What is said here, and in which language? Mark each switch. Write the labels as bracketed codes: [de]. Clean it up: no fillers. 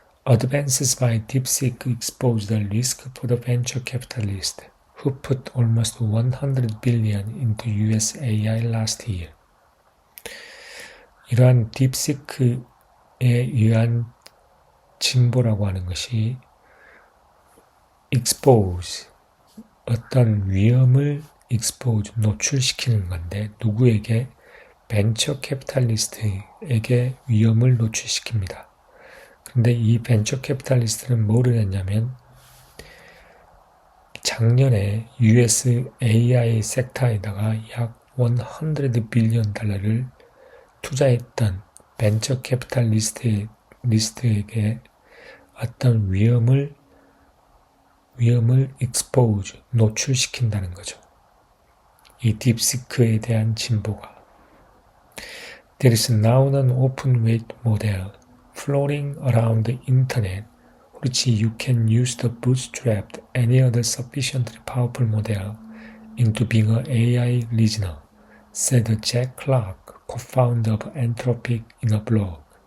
[en] Advances by DeepSeek expose the risk for the venture capitalist who put almost 100 billion into US AI last year. [ko] 이러한 딥시크에 의한 진보라고 하는 것이 expose, 어떤 위험을 expose, 노출시키는 건데 누구에게? 벤처 캐피탈리스트에게 위험을 노출시킵니다. 그런데 이 벤처 캐피탈리스트는 뭐를 했냐면 작년에 US AI 섹터에다가 약 100 빌리언 달러를 투자했던 벤처 캐피탈리스트에게 어떤 위험을 expose, 노출시킨다는 거죠. 이 딥시크에 대한 진보가. [en] There is now an open weight model floating around the internet which you can use to bootstrap any other sufficiently powerful model into being an AI reasoner, said Jack Clark, co-founder of Anthropic in a blog.